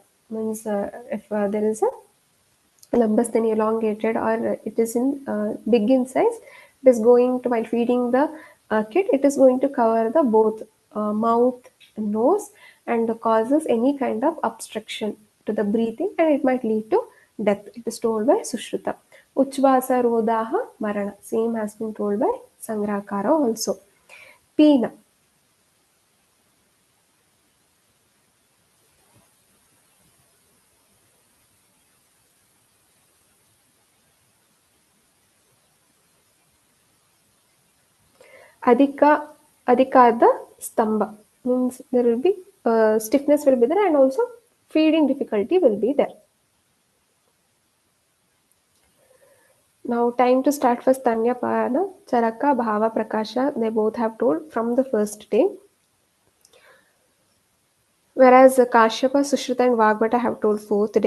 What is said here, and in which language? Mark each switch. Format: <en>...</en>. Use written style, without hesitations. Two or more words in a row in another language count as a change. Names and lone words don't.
<en>Means if there is a lambasthani elongated or it is in big in size, it is going to, while feeding the kid, it is going to cover the both mouth, nose, and causes any kind of obstruction to the breathing, and it might lead to death. It is told by Sushruta.</en> <sa>Uchvasa rodaha marana.</sa> <en>Same has been told by Sangrakara also. Pina.</en> <sa>Adhika, adhika</sa> <en>the stamba, means there will be stiffness will be there, and also feeding difficulty will be there. Now time to start for</en> <sa>Stanya Pana,</sa> <en>Charaka, Bhava, Prakasha. They both have told from the first day. Whereas Kashyapa, Sushrita and Vagbata have told fourth day.</en>